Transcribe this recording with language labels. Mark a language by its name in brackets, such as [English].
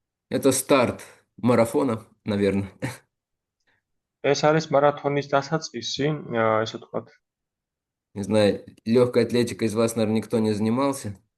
[Russian] Это старт марафона, наверное. [Georgian] ეს არის მარათონის დასაწყისი, ესე ვთქვათ. [Russian] Не знаю, легкой атлетикой из вас, наверное, никто не занимался.